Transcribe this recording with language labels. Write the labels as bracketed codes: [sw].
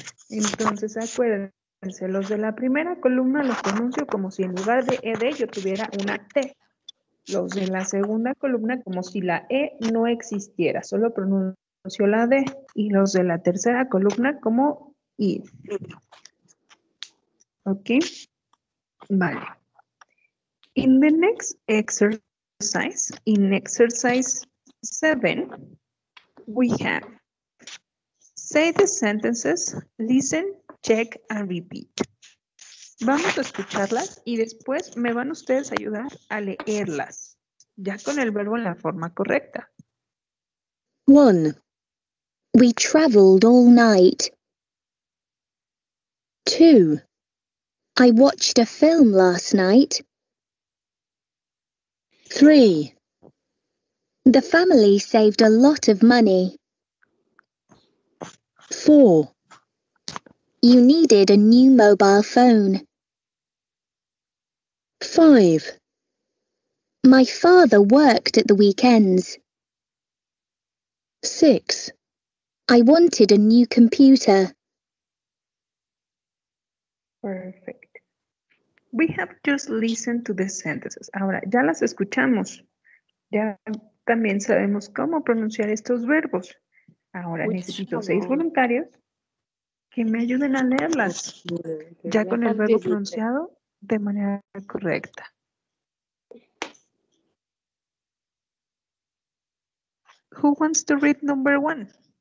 [es] Entonces, acuérdense, los de la primera columna los pronuncio como si en lugar de ED yo tuviera una T. Los de la segunda columna como si la E no existiera, solo pronuncio la D. Y los de la tercera columna como I. ¿Ok? Vale. [en] In the next exercise, in exercise 7, we have say the sentences, listen, check, and repeat. [es] Vamos a escucharlas y después me van ustedes a ayudar a leerlas, ya con el verbo en la forma correcta. [en] 1. We travelled all night. 2. I watched a film last night. 3. The family saved a lot of money. 4. You needed a new mobile phone. 5. My father worked at the weekends. 6. I wanted a new computer. Perfect. We have just listened to the sentences. [es] Ahora, ya las escuchamos. Ya también sabemos cómo pronunciar estos verbos. Ahora necesito 6 voluntarios que me ayuden a leerlas, ya con el verbo pronunciado de manera correcta. [en] Who wants to read number 1?